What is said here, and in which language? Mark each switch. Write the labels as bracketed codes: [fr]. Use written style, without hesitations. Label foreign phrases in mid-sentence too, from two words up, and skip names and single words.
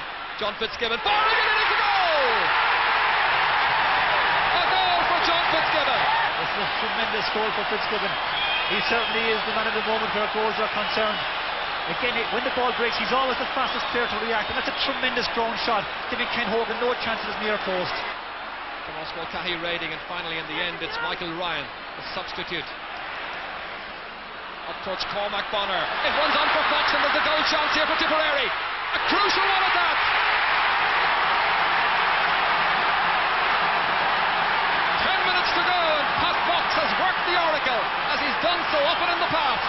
[en] John Fitzgibbon firing it into goal! A goal for John Fitzgibbon! It's a tremendous goal for Fitzgibbon. He certainly is the man of the moment where goals are concerned. Again, when the ball breaks, he's always the fastest player to react, and that's a tremendous ground shot, giving Ken Hogan no chance at his near post. Tomás Mulcahy raiding, and finally in the end it's Michael Ryan, the substitute. Up towards Cormac Bonner. It runs on for Fox, and there's a goal chance here for Tipperary. A crucial one at that. 10 minutes to go, and Pat Fox has worked the oracle, as he's done so often in the past.